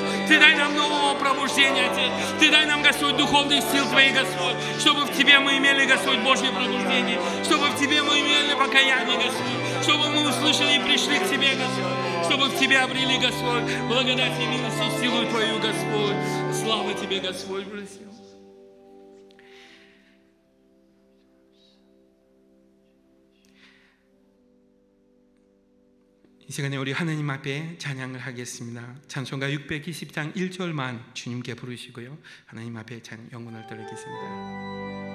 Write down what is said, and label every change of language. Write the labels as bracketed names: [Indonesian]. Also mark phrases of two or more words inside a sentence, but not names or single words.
[Russian] Ты дай нам нового пробуждения, Отец. Ты дай нам, Господь, духовных сил Твоих, Господь, чтобы в Тебе мы имели, Господь, Божье пробуждение, чтобы в Тебе мы имели покаяние, Господь, чтобы мы услышали и пришли к Тебе, Господь, чтобы в Тебе обрели, Господь, благодать и милость и силу Твою, Господь. Слава Тебе, Господь, просил. [Korean] 이 시간에 우리 하나님 앞에 찬양을 하겠습니다. 찬송가 620장 1절만 주님께 부르시고요, 하나님 앞에 영혼을 드리겠습니다.